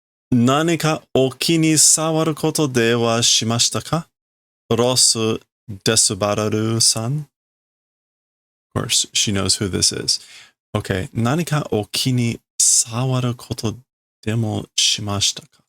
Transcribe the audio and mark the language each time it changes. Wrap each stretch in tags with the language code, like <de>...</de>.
<ja>何かお気に障ることではしましたか？ロス・デスバラルさん。</ja> <en>Of course, she knows who this is. Okay.</en> <ja>何かお気に障ることでもしましたか?</ja>